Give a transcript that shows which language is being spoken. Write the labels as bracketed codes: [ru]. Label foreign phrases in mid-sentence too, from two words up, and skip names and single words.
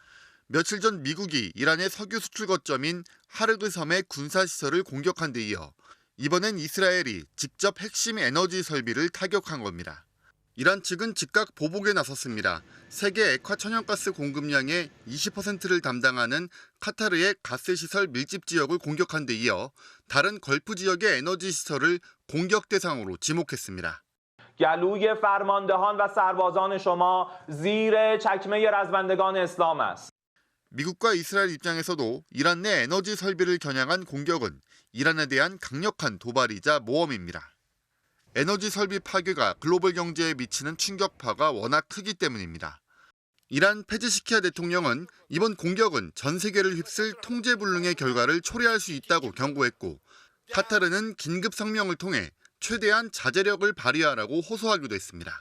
[ko] 며칠 전 미국이 이란의 석유 수출 거점인 하르그 섬의 군사시설을 공격한 데 이어 이번엔 이스라엘이 직접 핵심 에너지 설비를 타격한 겁니다. 이란 측은 즉각 보복에 나섰습니다. 세계 액화 천연가스 공급량의 20%를 담당하는 카타르의 가스시설 밀집 지역을 공격한 데 이어 다른 걸프 지역의 에너지 시설을 공격 대상으로 지목했습니다. [fa] گلوی فرماندهان و سربازان شما زیر چکمه رزمندگان اسلام است. [ko] 미국과 이스라엘 입장에서도 이란 내 에너지 설비를 겨냥한 공격은 이란에 대한 강력한 도발이자 모험입니다. 에너지 설비 파괴가 글로벌 경제에 미치는 충격파가 워낙 크기 때문입니다. 이란 페제시키아 대통령은 이번 공격은 전 세계를 휩쓸 통제불능의 결과를 초래할 수 있다고 경고했고, 카타르는 긴급 성명을 통해 최대한 자제력을 발휘하라고 호소하기도 했습니다.